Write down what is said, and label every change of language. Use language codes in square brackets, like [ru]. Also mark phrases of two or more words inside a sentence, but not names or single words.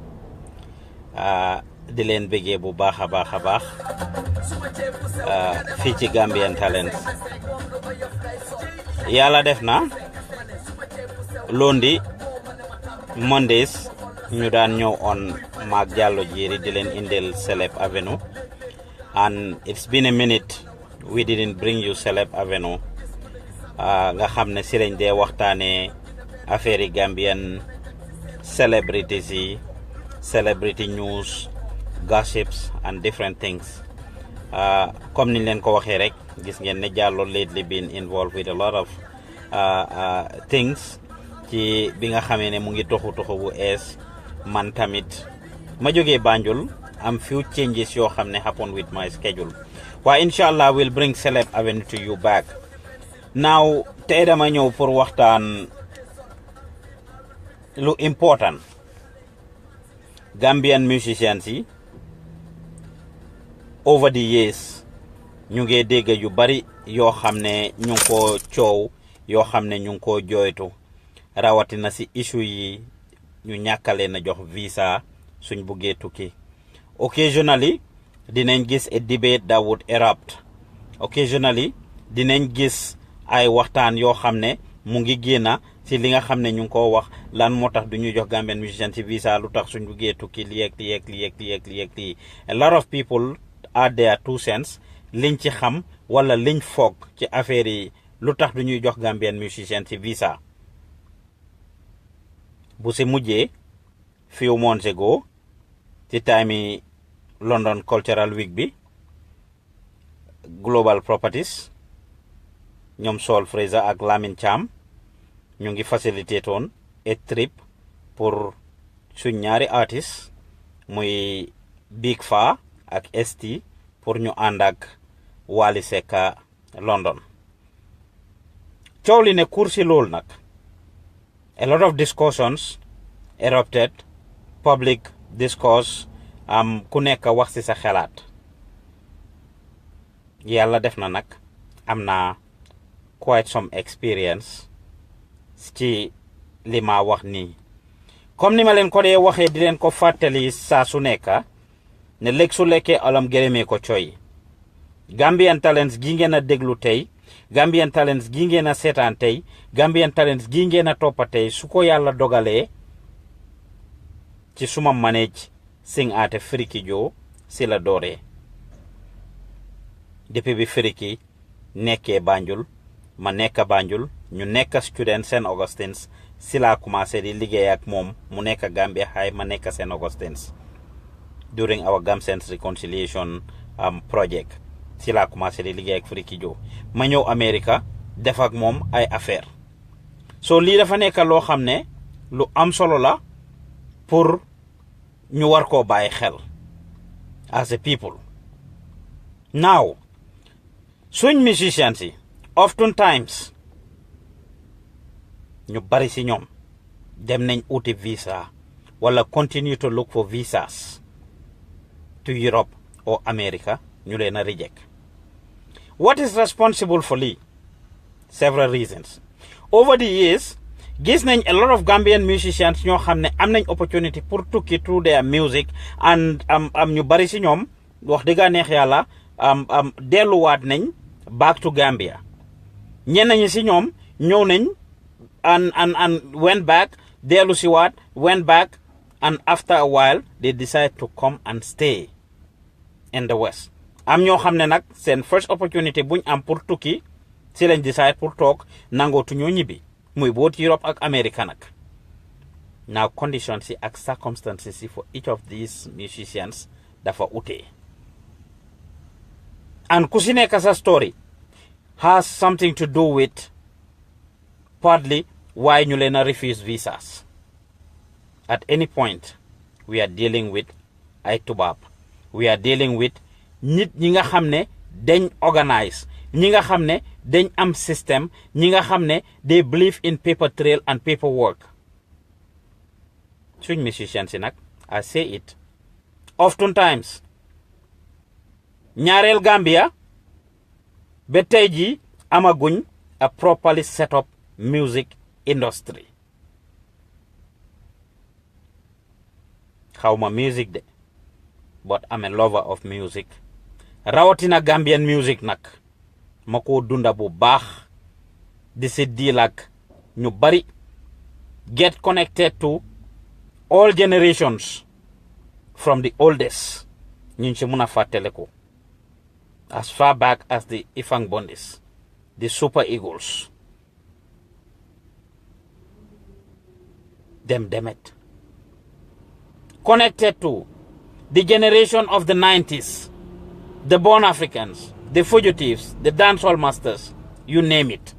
[wo] di leen bëggee bu baax a baax fii ci Gambian Talents. Yàlla def na lundi Mondays ñu daan ñëw on maag Jallow Jerry di leen indil Celeb Avenue, [en] and it's been a minute we didn't bring you Celeb Avenue. [wo] Nga xam ne si lañ dee waxtaanee affaire yi [en] Gambian celebrities [wo] yi, [en] celebrity news, gossips and different things. [wo] Comme niñ leen ko waxee rek, gis ngeen ne Jallow [en] lately been involved with a lot of things [wo] ci bi nga xamee ne mu ngi toxu bu ees. Man tamit ma jógee Banjul am [en] few changes [wo] yoo xam ne [en] happen with my schedule, [wo] waaye inshallah [en] will bring Celeb Avenue to you back. [wo] Now tey dama ñëw pour waxtaan lu important. [en] Gambian musicians [wo] yi [en] over the years [wo] ñu ngi dégg yu bari yoo xam ne ñu ngi ko coow, yoo xam ne ñu ngi ko jooytu, rawatina si issue yi ñu ñàkkale na jox visa suñ buggee tukki. [en] Occasionally [wo] dinañ gis [en] a debate that would erupt. [wo] Occasionally dinañ gis ay waxtaan yoo xam ne mu ngi génna ci li nga xam ne ñu ngi ko wax lan moo tax du ñu jox [en] Gambian musicians [wo] ci visa, lu tax suñ buggee tukki lii. [en] A lot of people add their 2 cents [wo] liñ ci xam wala liñ foog ci affaire yi lu tax du ñuy jox [en] Gambian musicians [wo] ci visa. Bu si mujjee [en] few months ago [wo] ci time London Cultural Week bi, Global Properties ñoom Sol Fraser ak Lamin Cham ñu ngi facilité toon [en] a trip [wo] pour suñ ñaari artistes muy Big Faa ak ST pour ñu ànd ak Wally Seck London. Coow li ne kursi lool nag, [en] a lot of discussions erupted, public discourse, [wo] ku nekk wax ci sa xalaat. Yàlla def na nag am na [en] quite some experience [wo] ci li ma wax nii. Comme ni ma leen ko dee waxee di leen ko fàttali saa su nekk ne léeg su lekkee alam gërëmee ko coy. Gambian Talents gi ngeen a déglu tey, Gambian Talents gi ngeen a seetaan tey, Gambian Talents gi ngeen a toppa tey, su ko yàlla dogalee ci suma manage sing ate Friki Joe si la dooree. Depuis bi Friki nekkee Banjul, ma nekk Banjul, ñu nekk student St. Augustine's, si la commencé di liggéey ak moom mu nekk Gambia High, ma nekk St. [en] Augustine's during our Gamsense reconciliation project. [wo] Si la commencé di liggéey ak Friki Joe ma ñëw America def ak moom ay affaire. So lii dafa nekk loo xam ne lu am solo la pour ñu war koo bàyyi xel [en] as a people. [wo] Now suñ musicians yi oftentimes ñu bari si ñoom dem nañ uti visa wala [en] continue to look for visas to Europe or America, [wo] ñu leen a reject. [en] What is responsible for lii? Several reasons. Over the years [wo] gis nañ [en] a lot of Gambian musicians [wo] ñoo xam ne am nañ opportunity pour tukki [en] through their music, and [wo] ñu bari si ñoom wax dëgg neex yàlla delluwaat nañ [en] back to Gambia. [wo] ñenn ñi si ñoom ñëw nañ [en] and went back, [wo] dellu si waat, [en] went back, and after a while they decide to come and stay in the West. [wo] Am ñoo xam ne nag seen [en] first opportunity [wo] buñ am pour tukki si lañ decide pour toog nangootu ñoo ñibbi, muy boot Europe ak America nag. [en] now conditions and circumstances for each of these musicians [wo] dafa ute. [en] And kusine kasa story has something to do with partly why [wo] ñu leen [en] refuse visas. At any point, we are dealing with [wo] ay tubaab. [en] We are dealing with [wo] nit ñi nga xam ne dañ organize, ñi nga xam ne dañ am system, ñi nga xam ne [en] they believe in paper trail and paperwork. [wo] Suñ musicians yi nag, [en] I say it oftentimes, [wo] ñaareel Gambia ba tey jii amaguñ a [en] properly set up music industry. [wo] Xawma music de, [en] but I'm a lover of music. [wo] Rawatina [en] Gambian music [wo] nak mako dunda bu baax di si deal ak ñu bari, [en] get connected to all generations from the oldest [wo] ñu ci mëna fàttaliku [en] as far back as the Ifang Bondis, the Super Eagles, them Demet, connected to the generation of the 90s, the Born Africans, the Fugitives, the Dancehall Masters, you name it.